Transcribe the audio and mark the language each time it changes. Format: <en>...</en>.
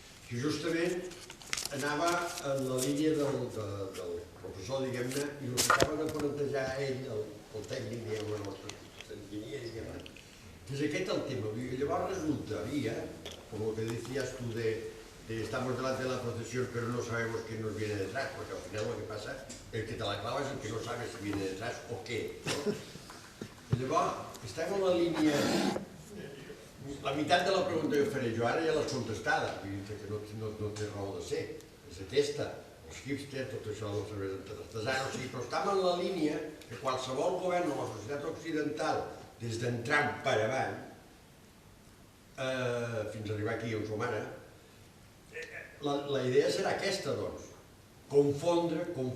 <ca>Que justament anava en la línia del professor, diguem-ne, i el que acaba de plantejar ell, el tècnic, diguem-ne, l'enginyer, diguem-ne, que és aquest el tema. Llavors resultaria, com</ca> <es>lo que decías tú de estamos delante de la procesión pero no sabemos quién nos viene detrás, porque al final lo que pasa, el que te la clava es el que no sabe si viene detrás o qué, ¿no?</es> <ca>Llavors, estem en la línia... La meitat de la pregunta que faré jo ara ja l'has contestada, que no té raó de ser, és aquesta, els hipsters, tot això de la cervesa artesana, o sigui, però estem en la línia que qualsevol govern de la societat occidental, des d'entrar per avant, fins a arribar aquí on som ara, la idea serà aquesta, doncs, confondre</ca>